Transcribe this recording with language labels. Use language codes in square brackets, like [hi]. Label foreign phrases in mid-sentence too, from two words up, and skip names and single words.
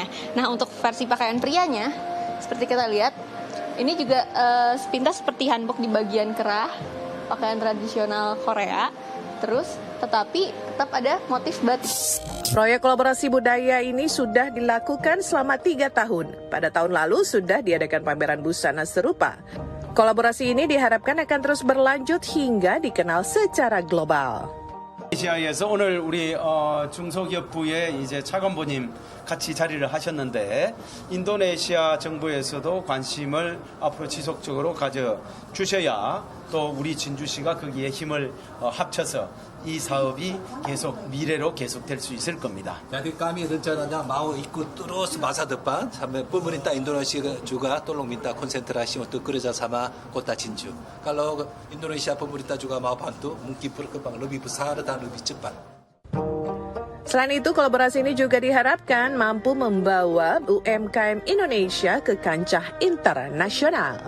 [id] Nah, untuk versi pakaian prianya, seperti kita lihat, ini juga sepintas seperti hanbok di bagian kerah, pakaian tradisional Korea, terus tetapi tetap ada motif batik. Proyek kolaborasi budaya ini sudah dilakukan selama 3 tahun. Pada tahun lalu sudah diadakan pameran busana serupa. Kolaborasi ini diharapkan akan terus berlanjut hingga dikenal secara global. [ko] 인도네시아에서 오늘 우리 중소기업부의 이제 차관보님 같이 자리를 하셨는데 인도네시아 정부에서도 관심을 앞으로 지속적으로 가져 주셔야 또 우리 진주시가 거기에 힘을 합쳐서 이 sahabi 계속 미래로 계속될 수 있을 겁니다. [id] Jadi kami rencananya mau ikut terus masa depan sampai pemerintah Indonesia juga tolong minta konsentrasi untuk kerjasama kota Jinju. Kalau Indonesia pemerintah juga mau bantu, mungkin berkembang lebih besar dan lebih cepat. Selain itu, kolaborasi ini juga diharapkan mampu membawa UMKM Indonesia ke kancah internasional.